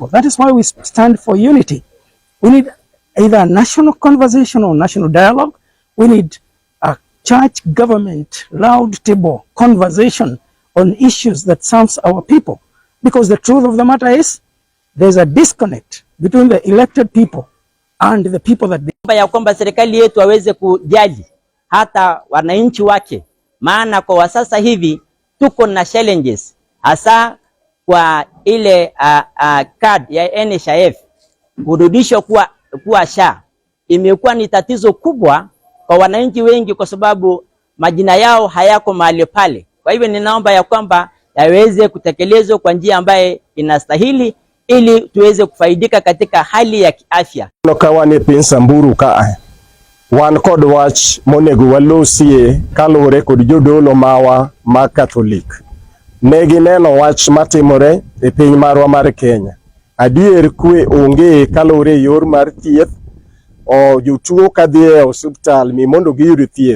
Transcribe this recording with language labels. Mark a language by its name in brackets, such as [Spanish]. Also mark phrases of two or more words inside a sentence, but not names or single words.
[English] That is why we stand for unity. We need either a national conversation or national dialogue. We need a church government round table conversation on issues that serves our people. Because the truth of the matter is, there's a disconnect between the elected people and the people that they... [Swahili] ya kwamba serikali yetu waweze kujali hata wananchi wake, maana kwa sasa hivi tuko na challenges, hasa kwa ile card ya NHIF kurudishwa kuwa SHA. Imekuwa ni tatizo kubwa kwa wananchi wengi, kwa sababu majina yao hayako mahali pale. Kwa hivyo ninaomba ya kwamba yaweze kutekelezwa kwa njia ambaye inastahili, ili tuweze kufaidika katika hali ya kiafya. [Luo (Kenya and Tanzania)] Kawane pinsa mburu ka wan kod wach monego walosie kalore kod jodolo mawa ma Catholic. Negi neno wach matimore e piny marwa mar Kenya. Adier kwe onge kalore yor mar thieth, o jotuo kadhi e osiptal mi mondo giyud thieth.